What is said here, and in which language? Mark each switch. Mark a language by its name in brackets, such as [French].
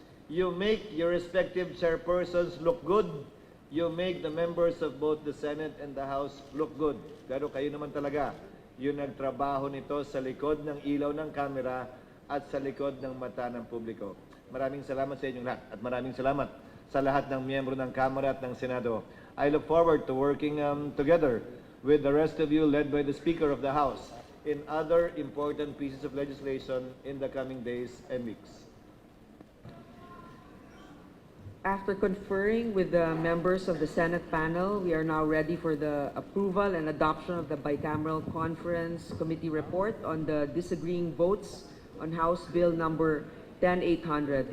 [English] You make your respective chairpersons look good. You make the members of both the Senate and the House look good. [Filipino] Pero kayo naman talaga, yung nagtrabaho nito sa likod ng ilaw ng kamera at sa likod ng mata ng publiko. Maraming salamat sa inyong lahat at maraming salamat sa lahat ng miyembro ng Kamara at ng Senado. [English] I look forward to working together with the rest of you led by the Speaker of the House in other important pieces of legislation in the coming days and weeks. After conferring with the members of the Senate panel, we are now ready for the approval and adoption of the bicameral conference committee report on the disagreeing votes on House Bill number 10800.